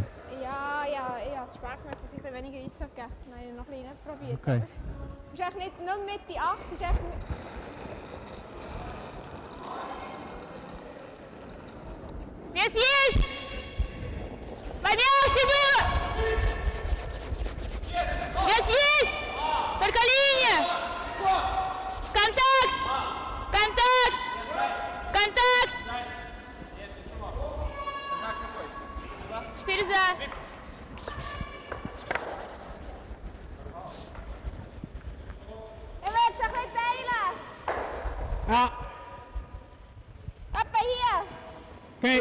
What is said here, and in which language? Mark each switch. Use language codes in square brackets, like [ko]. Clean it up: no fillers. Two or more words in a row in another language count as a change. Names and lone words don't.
[de] Ja, ich habe zu spät gemerkt, dass ich ein weniger Eis gegeben habe. Nein, ich habe noch ein bisschen probiert. Okay. Es ist echt nicht Mitte 8, es ist echt... [ru] Вес есть! Поднялся было! Вес есть! Только линия! Контакт! Контакт! Контакт! 4 за. [de] Ich werde es ein bisschen teilen. Ja, Etwa hier. okay.